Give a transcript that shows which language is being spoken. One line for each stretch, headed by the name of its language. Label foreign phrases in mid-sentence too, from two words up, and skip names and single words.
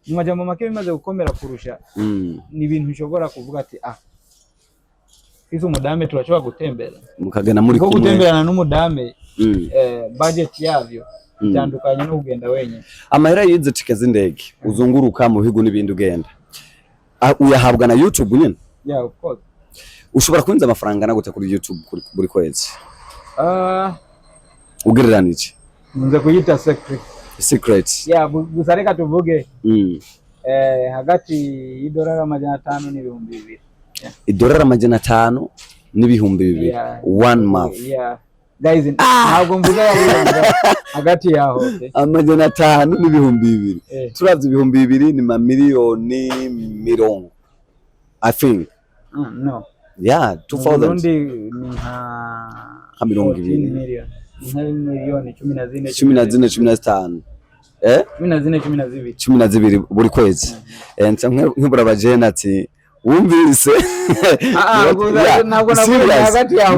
Rundi: mu majambo make bimaze gukomera kurusha ni ibintu ushobora kuvuga ati izo umudame turashobora gutembera mukagana muri kumwe gutemberana n'umudame budget yavyo itandukanye no kugenda wenyine. Amahera yize tike z'indege uzunguruka mu bihugu n'ibindi ugenda uyahabwa na YouTube nyine?
English: Yeah, of course.
Rundi: Ushobora kwinjiza amafaranga na gute kuri YouTube buri kwezi? Ugereranije nze kuyita secret. Yeah, gusa reka tuvuge hagati $500 n'ibihumbi 200. $500 n'ibihumbi 200
English: one month.
Rundi: Yeah. Guys, ntabwo mvuga hagati yaho $500 n'ibihumbi 200. Turavye ibihumbi 200 ni mamiliyoni 20
English: I think.
Rundi: No. Yeah, 2000. Ndi ni nka 20 miliyoni 14 12 buri kwezi. Nkubura abajene ati wumvise ntabwo navuga hagati yaho